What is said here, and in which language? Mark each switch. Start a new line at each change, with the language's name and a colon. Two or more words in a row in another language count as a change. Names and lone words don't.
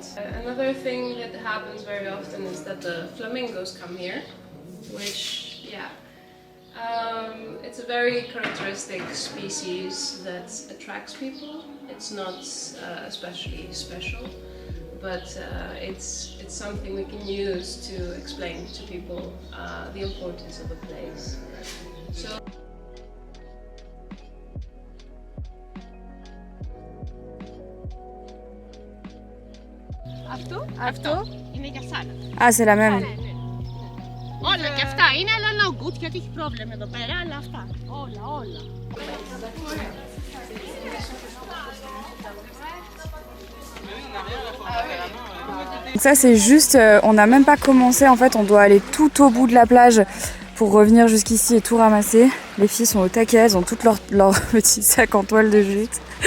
English: Another thing that happens very often is that the flamingos come here, which, yeah, it's a very characteristic species that attracts people. It's not especially special, but it's something we can use to explain to people the importance of the place. So.
Greek: Αυτό είναι για σάλα.
French: Ah, c'est la même.
Greek: Όλα και αυτά είναι, αλλά
English: no good
Greek: γιατί έχει πρόβλημα εδώ πέρα, αλλά αυτά. Όλα.
French: Ça c'est juste, on n'a même pas commencé en fait, on doit aller tout au bout de la plage pour revenir jusqu'ici et tout ramasser. Les filles sont au taquet, elles ont toutes leurs petits sacs en toile de jute.